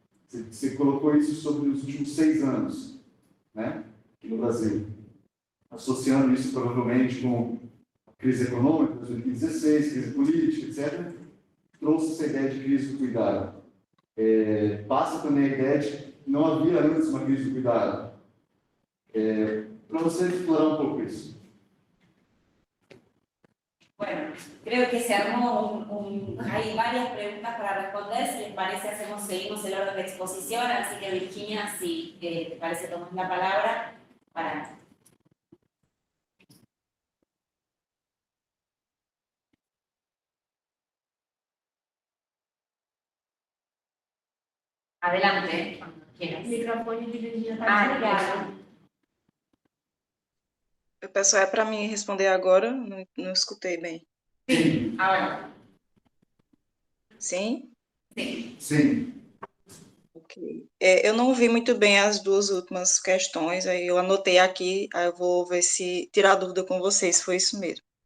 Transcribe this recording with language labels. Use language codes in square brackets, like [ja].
[pt] Você colocou isso sobre os últimos 6 anos, né, aqui no Brasil, associando isso provavelmente com a crise econômica de 2016, crise política, etc., trouxe essa ideia de crise do cuidado. Passa também a ideia de que não havia antes uma crise do cuidado. Para você explorar um pouco isso. [es] Bueno, creo que se armó hay varias preguntas para responder. Si les parece, seguimos el orden de exposición. Así que, Virginia, si te parece, tomas la palabra para. Adelante, cuando quieras. [pt] O microfone de Virginia está desligado. O pessoal, é para mim responder agora? Não escutei bem. Sim, agora. Sim? Sim. Sim. Ok. Eu não vi muito bem as duas últimas questões, aí eu anotei aqui, aí eu vou ver se tirar dúvida com vocês, foi isso mesmo.